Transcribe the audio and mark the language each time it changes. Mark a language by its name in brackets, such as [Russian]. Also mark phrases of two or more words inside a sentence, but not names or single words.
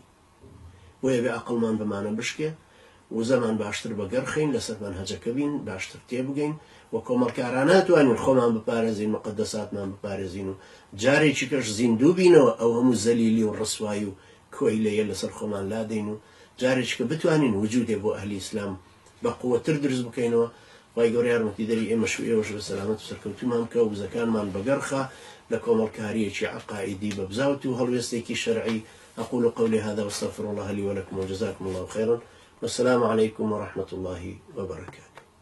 [Central Kurdish] بۆیە بێ عەقڵمان بەمانە بشکێ و زەمان باشتر بەگەڕخین، لەسەر مەنهەجەکە بین، باشتر تێبگەین و کۆمەڵکارانە ناتوانین خۆمان بپارێزین، مقدساتمان بپارێزین و جارێکی کەش زیندوو بینەوە ئەو هەموو زەلیلی و ڕسوایی و کۆی لەیە لەسەر خۆمان لادەین و جارێک کە بتوانین وجودێ بۆ ئەهلی ئیسلام بە قووەتر دروست بکەینەوە. خی گەورە یارمەتی دەری ئێمەش و ئێوەش بە سەلامەت و سەرکەوتومان بکە و وزەکانمان بەگەڕخە لە کۆمەڵکاریەکی عەقائیدی بە بزاوت و هەڵوێستێکی شەرعی. [Arabic] أقول قولي هذا واستغفر الله لي ولكم وجزاكم الله خيرا، والسلام عليكم ورحمة الله وبركاته.